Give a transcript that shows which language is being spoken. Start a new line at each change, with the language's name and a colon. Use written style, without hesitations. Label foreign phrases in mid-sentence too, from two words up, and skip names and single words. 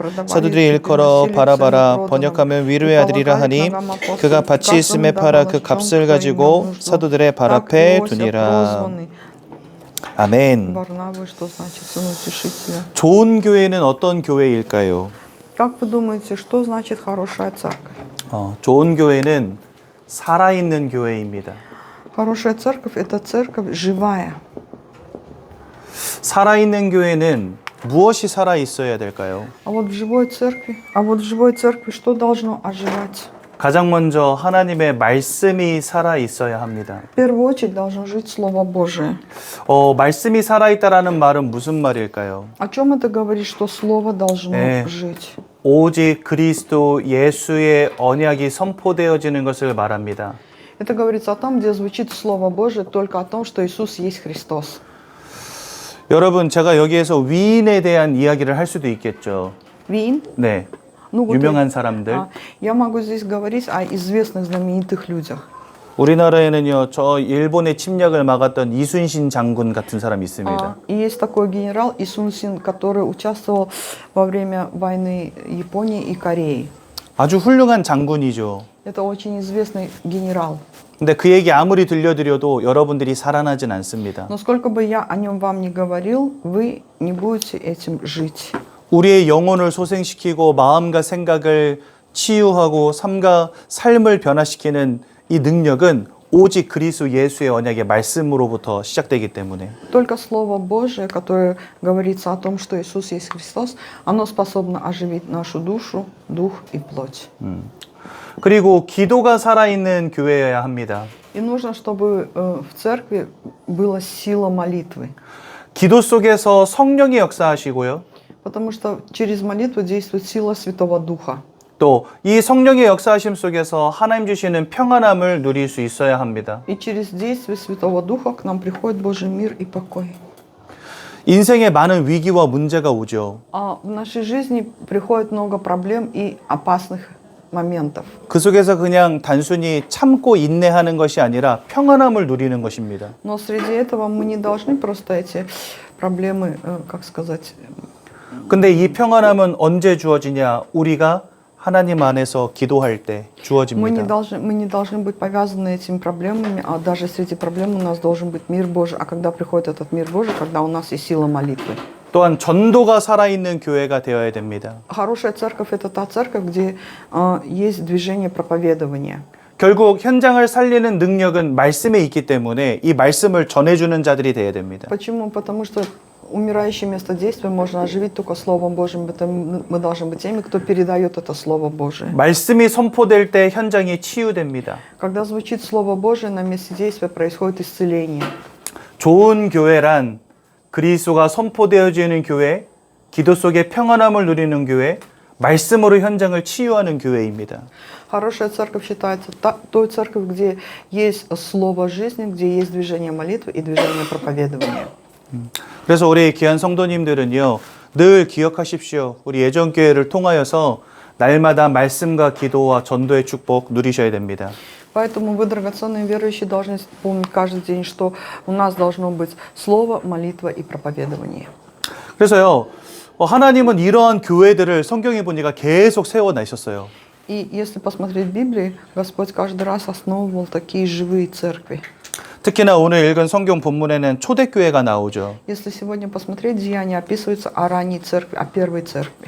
Korean: 사도들이 일컬어 바라바라 번역하면 위로의 아들이라 하니 그가 밭이 있음에 팔아 그 값을 가지고 사도들의 발 앞에 두니라. 아멘. 좋은 교회는 어떤 교회일까요?
Russian: Как вы думаете, что значит хорошая церковь?
Korean: 좋은 교회는 살아있는 교회입니다.
Russian: Хорошая церковь – это церковь живая.
Korean: 살아있는 교회는 무엇이 살아있어야 될까요?
Russian: А вот в живой церкви что должно оживать?
Korean: 가장 먼저 하나님의 말씀이 살아있어야 합니다.
Russian: В первую очередь должно жить Слово Божие.
Korean: 말씀이 살아있다라는 말은 무슨 말일까요?
Russian: О чем это говорит, что Слово должно жить?
Korean: 오직 그리스도 예수의 언약이 선포되어지는 것을 말합니다.
Russian: Это говорится о том, где звучит Слово Божие, только о том, что Иисус есть Христос.
Korean: 여러분, 제가 여기에서 위인에 대한 이야기를 할 수도 있겠죠. 위인? 네.
Russian: Ну, вот
Korean: 유명한 사람들.
Russian: Я могу здесь говорить о известных, знаменитых людях.
Korean: 우리나라에는요, 저 일본의 침략을 막았던 이순신 장군 같은 사람이 있습니다.
Russian: И есть такой генерал Исунсин, который участвовал во время войны Японии и Кореи.
Korean: 아주 훌륭한 장군이죠.
Russian: Это очень известный генерал.
Korean: 근데 그 얘기 아무리 들려드려도 여러분들이 살아나진 않습니다.
Russian: Но сколько бы я о нем вам ни говорил, вы не будете этим жить.
Korean: 우리의 영혼을 소생시키고 마음과 생각을 치유하고 삶을 변화시키는 이 능력은 오직 그리스도 예수의 언약의 말씀으로부터 시작되기 때문에
Russian: Только Слово Божие, которое говорится о том, что Иисус есть Христос, оно способно оживить нашу душу, дух и плоть.
Korean: 그리고 기도가 살아있는 교회여야 합니다.
Russian: И нужно, чтобы в церкви была сила молитвы.
Korean: 기도 속에서 성령이 역사하시고요.
Russian: Потому что через молитву действует сила Святого Духа.
Korean: 또 이 성령의 역사하심 속에서 하나님 주시는 평안함을 누릴 수 있어야 합니다.
Russian: И через действие Святого Духа к нам приходит Божий мир и покой.
Korean: 인생에 많은 위기와 문제가 오죠.
Russian: В нашей жизни приходит много проблем и опасных моментов.
Korean: 그 속에서 그냥 단순히 참고 인내하는 것이 아니라 평안함을 누리는 것입니다.
Russian: Но среди этого мы не должны просто эти проблемы, как сказать,
Korean: 근데 이 평안함은 언제 주어지냐? 우리가 하나님 안에서 기도할 때 주어집니다.
Russian: мы не должны быть повязаны этими проблемами, а даже среди проблем у нас должен быть мир Божий. А когда приходит этот мир Божий, когда у нас есть сила молитвы.
Korean: 또한 전도가 살아있는 교회가 되어야 됩니다.
Russian: Хорошая церковь – это та церковь, где есть движение проповедования.
Korean: 결국 현장을 살리는 능력은 말씀에 있기 때문에 이 말씀을 전해주는 자들이 되어야 됩니다.
Russian: Почему? Потому что умирающее место действия можно оживить только Словом Божьим. Это мы должны быть теми, кто передает это Слово Божие.
Korean: 말씀이 선포될 때 현장이 치유됩니다.
Russian: Когда звучит Слово Божие, на месте действия происходит исцеление.
Korean: 좋은 교회란 그리스도가 선포되어지는 교회, 기도 속에 평안함을 누리는 교회, 말씀으로 현장을 치유하는 교회입니다.
Russian: Хорошая церковь считается той церковью, где есть Слово жизни, где есть движение молитвы и движение проповедования.
Korean: 그래서 우리 귀한 성도님들은요, 늘 기억하십시오. 우리 예전교회를 통하여서 날마다 말씀과 기도와 전도의 축복 누리셔야 됩니다.
Russian: Поэтому вы, драгоценные верующие, должны помнить каждый день, что у нас должно быть слово, молитва и проповедование.
Korean: 그래서요, 하나님은 이러한 교회들을 성경에 보니까 계속 세워내셨어요.
Russian: И если посмотреть в Библии, Господь каждый раз основывал такие живые церкви.
Korean: 특히나 오늘 읽은 성경 본문에는 초대교회가 나오죠.
Russian: Если сегодня посмотреть Деяния, описывается о ранней церкви, о первой церкви.